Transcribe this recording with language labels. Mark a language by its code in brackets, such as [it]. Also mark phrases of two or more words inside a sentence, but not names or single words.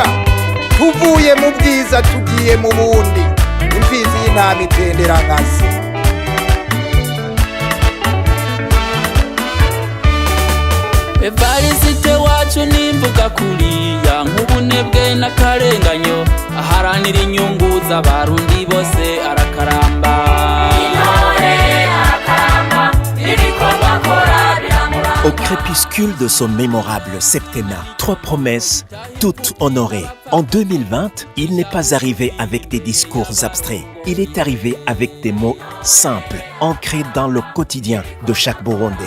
[rn] Tuvuye mu bwiza tugiye mu bundi, imfizi y'intama itendera nkase. Evariste wacu nimvuga kuriya nk'ubunebwe n'akarenganyo, aharanira inyungu z'abarundi bose arakaramba. [fr] Au crépuscule de son mémorable septennat, 3 promesses, toutes honorées. En 2020, il n'est pas arrivé avec des discours abstraits. Il est arrivé avec des mots simples, ancrés dans le quotidien de chaque Burundais.